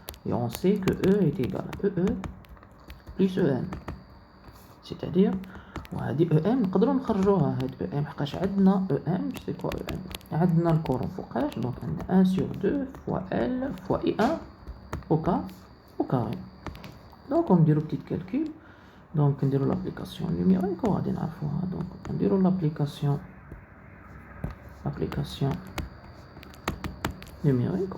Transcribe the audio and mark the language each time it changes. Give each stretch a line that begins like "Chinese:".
French: et on sait que E est égal à EE plus EM. c'est-à-dire
Arabic: وهذه EM نقدروا نخرجوها هاد EM حقاش عندنا EM سي كوا EM عندنا الكورون فوقاش. دونك عندنا
French: 1 sur 2 fois L fois I1 au carré. Donc on dit le petit calcul. Donc on dit l'application numérique. On va dire donc on dit l'application numérique.